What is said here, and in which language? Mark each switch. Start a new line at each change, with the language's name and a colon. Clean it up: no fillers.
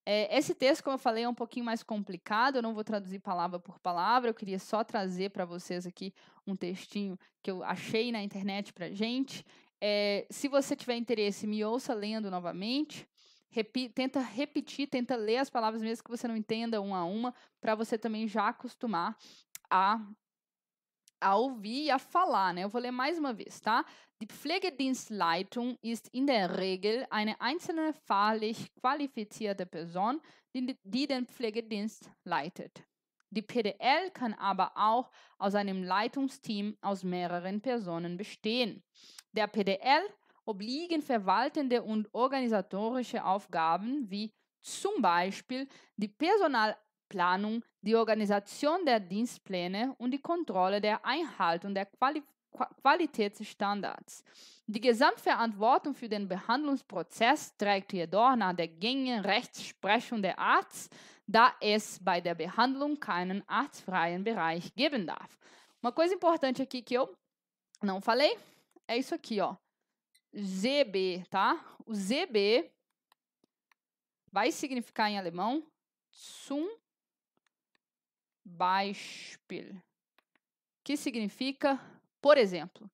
Portuguese: Esse texto, como eu falei, é um pouquinho mais complicado, eu não vou traduzir palavra por palavra, eu queria só trazer para vocês aqui um textinho que eu achei na internet para gente. Se você tiver interesse, me ouça lendo novamente, tenta ler as palavras mesmo que você não entenda uma a uma, para você também já acostumar a ouvir e a falar, né? Eu vou ler mais uma vez, tá?
German: Die Pflegedienstleitung ist in der Regel eine einzelne fachlich qualifizierte Person, die den Pflegedienst leitet. Die PDL kann aber auch aus einem Leitungsteam aus mehreren Personen bestehen. Der PDL obliegen verwaltende und organisatorische Aufgaben wie zum Beispiel die Personalplanung, die Organisation der Dienstpläne und die Kontrolle der Einhaltung der Qualitätsstandards. Die Gesamtverantwortung für den Behandlungsprozess trägt jedoch nach der gängigen Rechtsprechung der Arzt, da es bei der Behandlung keinen arztfreien Bereich geben darf.
Portuguese: Uma coisa importante aqui que eu não falei é isso aqui, ó. ZB, tá? O ZB vai significar em alemão
German: zum Beispiel,
Portuguese: que significa por exemplo.